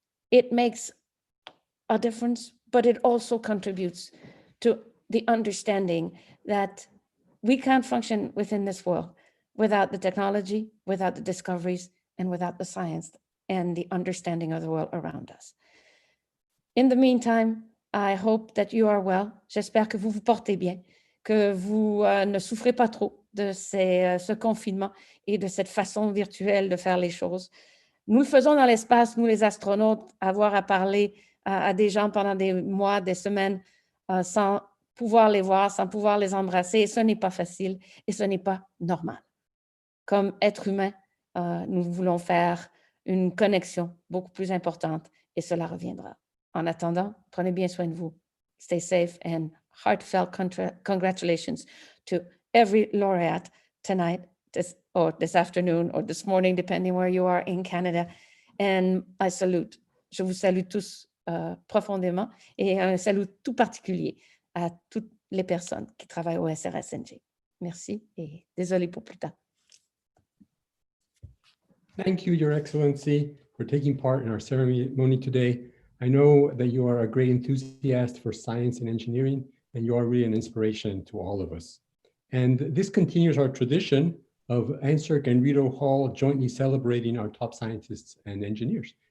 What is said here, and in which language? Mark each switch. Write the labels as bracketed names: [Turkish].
[English] It makes a difference, but it also contributes to the understanding that we can't function within this world without the technology, without the discoveries, and without the science and the understanding of the world around us. In the meantime, I hope that you are well. [French] J'espère que vous vous portez bien, que vous ne souffrez pas trop de ce confinement et de cette façon virtuelle de faire les choses. Nous le faisons dans l'espace, nous les astronautes, avoir à parler à des gens pendant des mois, des semaines, sans pouvoir les voir, sans pouvoir les embrasser. Ce n'est pas facile et ce n'est pas normal. Comme être humain, nous voulons faire une connexion beaucoup plus importante et cela reviendra. En attendant, prenez bien soin de vous. [English] Stay safe and heartfelt congratulations to every laureate tonight, this afternoon or this morning, depending where you are in Canada. [French] And je vous salue tous profondément et un salut tout particulier à toutes les personnes qui travaillent au CRSNG. Merci et désolé pour plus tard. [English] Thank you, Your Excellency, for taking part in our ceremony today. I know that you are a great enthusiast for science and engineering, and you are really an inspiration to all of us. And this continues our tradition of NSERC and Rideau Hall jointly celebrating our top scientists and engineers.